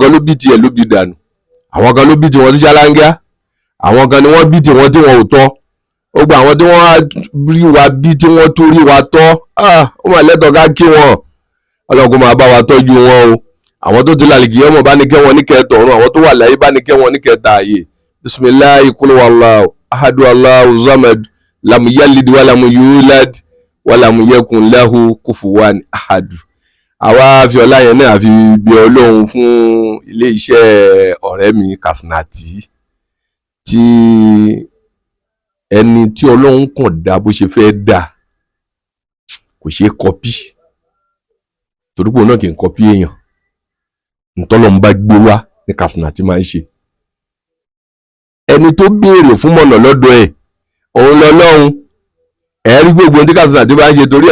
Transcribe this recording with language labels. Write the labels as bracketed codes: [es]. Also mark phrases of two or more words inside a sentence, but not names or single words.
[yo] kan ló bí tiẹ̀ ló bí dànù àwọn kan ló bí tiwọn sí ṣáláńgá àwọn kan ni wọ́n bí tiwọn tí wọn ò tọ́ ó gba àwọn tí wọ́n rí wa bí tí wọ́n tó rí wa tọ́ ó mà lẹ́tọ̀ọ́ ká kí wọn Ọlọ́run kó máa bá wa tọ́jú wọn o àwọn tó ti lálìkì ọmọ bá ní kẹ́ wọn ní kẹtọ̀ ọ̀run àwọn tó wà láyé bá ní kẹ́ wọn ní kẹta ààyè [ar] بسم الله قل والله أحد الله صمد لم يلد ولم يولد ولم يكن له كفوا أحد. [yo] Àwa fi ọlá yẹn náà fi bí Ọlọ́run fún ilé iṣẹ́ ọ̀rẹ́ mi Kasinati tí ẹni tí Ọlọ́run kàn dá bó ṣe fẹ́ dá kò ṣeé kọpí torí pé òun náà kì í kọpí èèyàn ntọ́lọ́run bá gbé wá ní Kasinati máa ń ṣe ẹni tó béèrè fún mọ̀nà lọ́dọ̀ ẹ̀ òun lọ́lọ́run ẹ̀rí gbogbo tí Kasinati bá ń ṣe torí ẹ̀